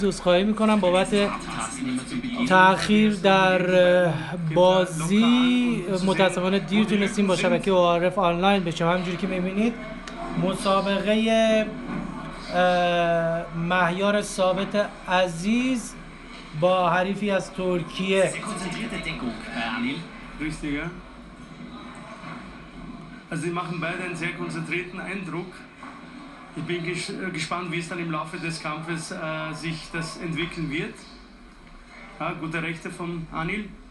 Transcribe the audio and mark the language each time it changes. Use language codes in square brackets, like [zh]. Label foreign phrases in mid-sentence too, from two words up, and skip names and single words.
[fa] عذرخواهی میکنم بابت تأخیر در بازی. متاسفانه دیر تونستیم با شبکه ORF آنلاین بشیم. همونجوری که میبینید مسابقه مهیار ثابت عزیز با حریفی از ترکیه. [de] Richtig, ja. Also sie machen beide einen sehr konzentrierten Eindruck. Ich bin gespannt, wie es dann im Laufe des Kampfes sich das entwickeln wird. Ja, gute Rechte von Anil.